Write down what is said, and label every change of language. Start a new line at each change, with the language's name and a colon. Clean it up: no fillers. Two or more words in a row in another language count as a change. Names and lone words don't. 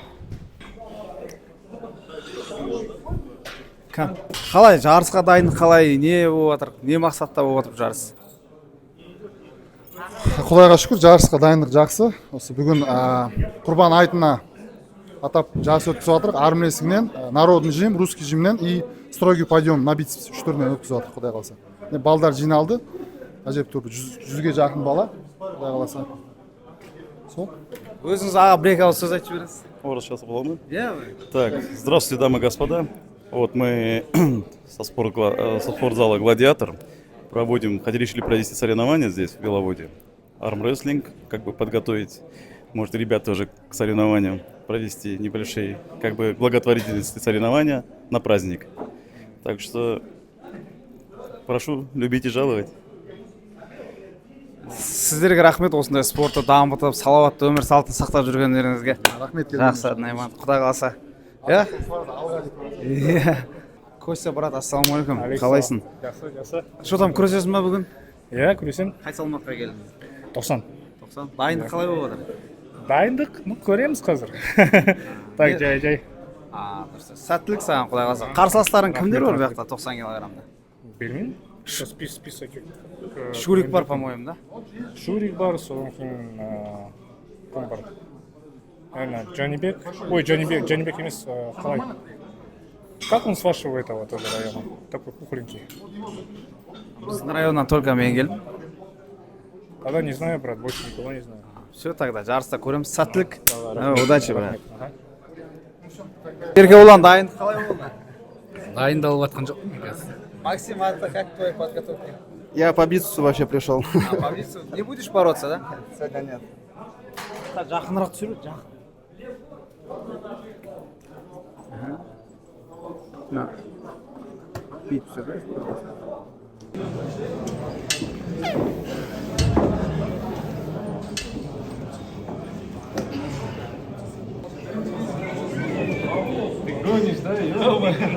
Kazakh: Қалай, жарысқа дайындық қалай, не болып жатыр, не мақсатта болып жатыр жарыс? Құдайға шүкір, жарысқа дайындық жақсы. Осы бүгін Құрбан айтына атап жарыс өткізіп жатырық. Армрестлингнен,
Russian: народный жим, русский жимнен и строгий подъем на бицепс
Kazakh: үш түрінен өткізіп жатырық, Құдай қаласа.
Russian: Балдар жиналды. Әжептәуір 100-ге жақын бала, Құдай қаласа. Сол. Өзіңіз аға бір-екі ауыз сөз айтып жіберіңіз. Сейчас было.
Kazakh: Иә.
Russian: Так, здравствуйте, дамы и господа. Вот мы со спортзала «Гладиатор» решили провести соревнования здесь, в Беловоде. Армрестлинг, как бы подготовить, может, ребят тоже к соревнованиям, провести небольшие, как бы, благотворительные соревнования на праздник. Так что прошу любить и жаловать.
Kazakh: Сіздерге рахмет, осындай спортты дамытып, салауатты өмір салтын сақтап жүргендеріңізге. Рахмет. Жақсы, Найман, Құдай қаласа. Иә? Иә. Костя, брат, ассалаумағалейкум. Қалайсың? Жақсы.
Russian: Что там,
Kazakh: күресесің ба бүгін? Иә, күресем. Қай салмаққа келдің? 90. 90. Дайындық қалай болып жатыр? Дайындық, көреміз қазір. Так, жай. Дұрыс. Сәттілік саған, Құдай қаласа. Қарсыластарың кімдер бар бұяқта 90 килограммда? Білмеймін. Список. Шурик бар, по-моему, да? Шурик бар, содан кейін кім бар? Джанибек. Ой, Джанибек емес, қалай?
Russian: Как он с вашего этого тоже района? Такой пухленький.
Kazakh: Біздің районнан только мен келдім.
Russian: Тогда не знаю, брат, больше никого не знаю.
Kazakh: Все, тогда жарыста көреміз. Сәттілік.
Russian: Удачи, брат.
Kazakh: Улан, дайындық қалай болды? Дайындалып жатқан жоқпын қазір.
Russian: Максим, а как твоя подготовка? Я по бицепсу вообще пришел. По бицепсу? Не будешь бороться, да? Сегодня нет.
Kazakh: Жақынырақ түсір, жақын.
Russian: На. Бицепс, да? Ты гонишь, да? Ё-моё.